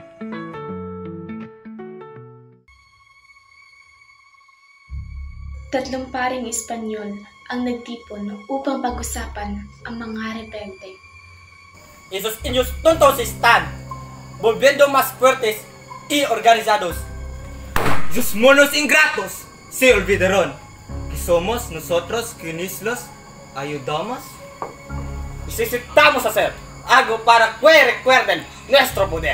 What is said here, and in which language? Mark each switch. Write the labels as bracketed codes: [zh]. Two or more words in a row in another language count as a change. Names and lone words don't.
[tl] Tatlong paring Espanyol ang nagtipon upang pag-usapan ang mga rebelde. [es] Esos niños tontos están volviendo más fuertes y organizados. Sus monos ingratos se olvidaron que somos nosotros quienes los ayudamos. Necesitamos hacer algo para que recuerden nuestro poder.